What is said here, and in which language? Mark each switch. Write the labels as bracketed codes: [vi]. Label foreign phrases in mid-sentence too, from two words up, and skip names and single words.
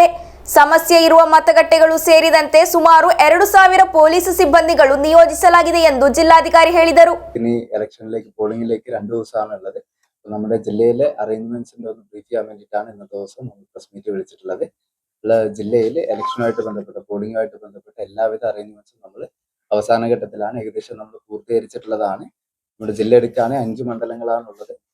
[kn] ಸಮಸ್ಯೆ ಇರುವ ಮತಗಟ್ಟೆಗಳು ಸೇರಿದಂತೆ ಸುಮಾರು 2000 ಪೊಲೀಸ್ ಸಿಬ್ಬಂದಿಗಳು ನಿಯೋಜಿಸಲಾಗಿದೆ ಎಂದು ಜಿಲ್ಲಾಧಿಕಾರಿ ಹೇಳಿದರು. [ml] ഇലക്ഷനിലേക്ക് പോളിംഗിലേക്ക് 2 ദിവസമാണുള്ളത്. നമ്മുടെ ജില്ലയിലെ അറേഞ്ച്മെന്റ്സിന്റെ ഒന്ന് ബ്രീഫ് ചെയ്യാൻ വേണ്ടിയിട്ടാണ് ഇന്നത്തെ ദിവസം നമ്മൾ [en] press meet [ml] വിളിച്ചിട്ടുള്ളത്. ജില്ലയിൽ ഇലക്ഷനുമായിട്ട് ബന്ധപ്പെട്ട പോളിംഗുമായിട്ട് ബന്ധപ്പെട്ട എല്ലാവിധ അറേഞ്ച്മെന്റ്സും നമ്മൾ അവസാന ഘട്ടത്തിലാണ്. ഏകദേശം നമ്മൾ പൂർത്തീകരിച്ചിട്ടുള്ളതാണ്. നമ്മുടെ ജില്ല എടുക്കുകയാണെങ്കിൽ 5 മണ്ഡലങ്ങളാണുള്ളത്.